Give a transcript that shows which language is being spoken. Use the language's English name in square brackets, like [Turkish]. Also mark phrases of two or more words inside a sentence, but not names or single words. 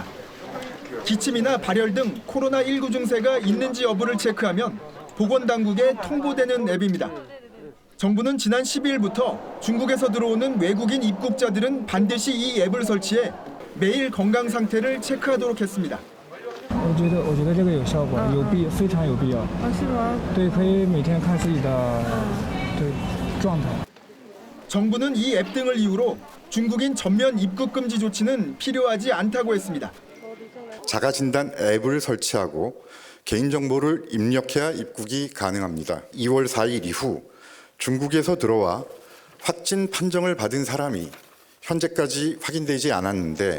[Korean] 기침이나 발열 등 코로나19 증세가 있는지 여부를 체크하면 보건당국에 통보되는 앱입니다. 정부는 지난 12일부터 중국에서 들어오는 외국인 입국자들은 반드시 이 앱을 설치해 매일 건강 상태를 체크하도록 했습니다. [Chinese] 我觉得这个有效果，有必非常有必要。是吗？对，可以每天看自己的状态。 [Korean] 정부는 이 앱 등을 이유로 중국인 전면 입국 금지 조치는 필요하지 않다고 했습니다. 자가진단 앱을 설치하고 개인정보를 입력해야 입국이 가능합니다. 2월 4일 이후 중국에서 들어와 확진 판정을 받은 사람이 현재까지 확인되지 않았는데